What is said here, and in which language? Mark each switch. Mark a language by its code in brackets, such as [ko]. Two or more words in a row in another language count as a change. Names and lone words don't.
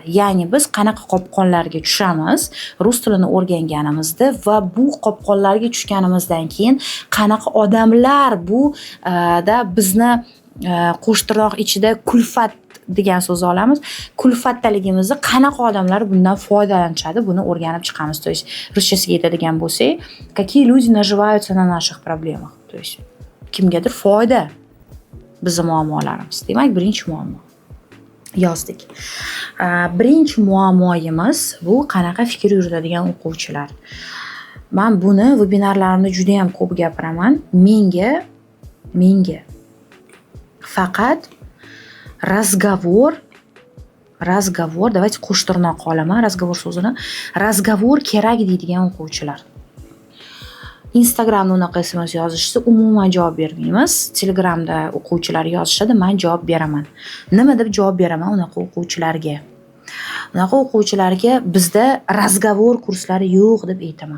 [uz] Ya'ni biz qanaqa qopqonlarga tushamiz rus tilini o'rganganimizda va bu qopqonlarga tushganimizdan keyin qanaqa odamlar bu da bizni qo'shtirnoq ichida kulfat degan so'zni olamiz. Kulfatdaligimizni qanaqa odamlar bundan foydalanishadi, buni o'rganib chiqamiz. [ru] То есть [uz] ruschasiga aytadigan bo'lsak, [ru] какие люди наживаются на наших проблемах. То есть [uz] kimgadir foyda bizning muammolarimiz. Demak, birinchi muammo yozdik. Birinchi muammoyimiz bu qanaqa fikr yuritadigan o'quvchilar. Men buni vebinarlarimda juda ham ko'p gapiraman. Menga faqat [ru] разговор, давайте [uz] qo'shtirnoq olaman разговор so'zini. Разговор kerak deydigan o'quvchilar. Instagramda unaqa SMS yozishsa umuman javob bermaymiz. Telegramda o'quvchilar yozishadi, men javob beraman. Nima deb javob beraman unaqa o'quvchilarga? Unaqa o'quvchilarga bizda разговор kurslari yo'q deb aytaman.